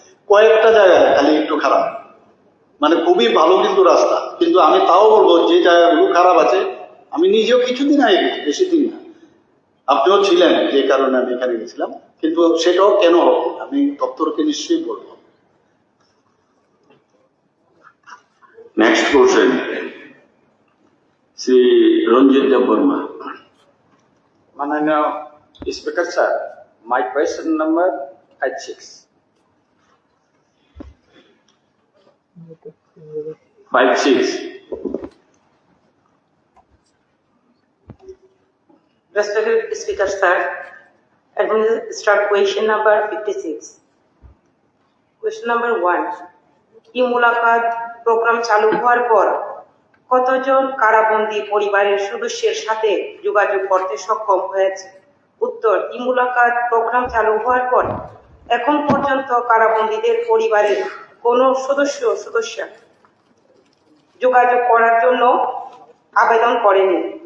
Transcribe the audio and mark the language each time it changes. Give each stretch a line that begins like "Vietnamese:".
Bangla: কয়েকটা জায়গায় খালি একটু খারাপ, মানে খুবই ভালো কিন্তু রাস্তা, কিন্তু আমি তাও বলবো যে জায়গাগুলো খারাপ আছে, আমি নিজেও কিছুদিন আগে গেছি, বেশি দিন না, আপনিও ছিলেন যে কারণে আমি এখানে গেছিলাম, কিন্তু সেটাও কেন হবে আমি দপ্তরকে নিশ্চয়ই বলবো।
English: Next question, Sri Ranjit Devarma.
Bangla: মাননীয় speaker sir,
English: My question number 56. 5-6. Respected Speaker Sir, I will start question number 56. Question number 1.
Bangla: ই-মুলাকাত programme চালু হওয়ার পর কতজন কারাবন্দী পরিবারের সদস্যের সাথে যোগাযোগ করতে সক্ষম হয়েছে? উত্তর, ই-মুলাকাত প্রোগ্রাম চালু হওয়ার পর এখন পর্যন্ত কারাবন্দীদের পরিবারের কোনো সদস্য যোগাযোগ করার জন্য আবেদন করেনি।